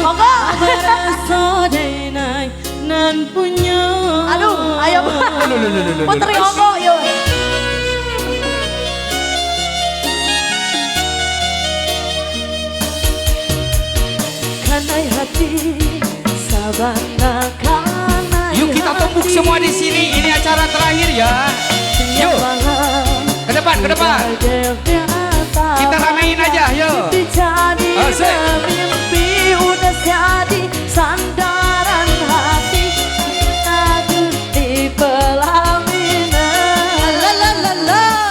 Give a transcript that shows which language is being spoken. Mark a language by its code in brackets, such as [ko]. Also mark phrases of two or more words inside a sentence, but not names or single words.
[min] Berasa denai nan punya. [id] Aduh, ayo Putri Ogo yuk. [min] Kanai hati sabana kanai. [id] Yuk kita tumpuk semua di sini. Ini acara terakhir ya. Yuk, ke depan, ke depan. Kita ramein aja, yuk. Asik. Mimpi udah jadi sandaran hati. Aduh di pelaminan. La la la la.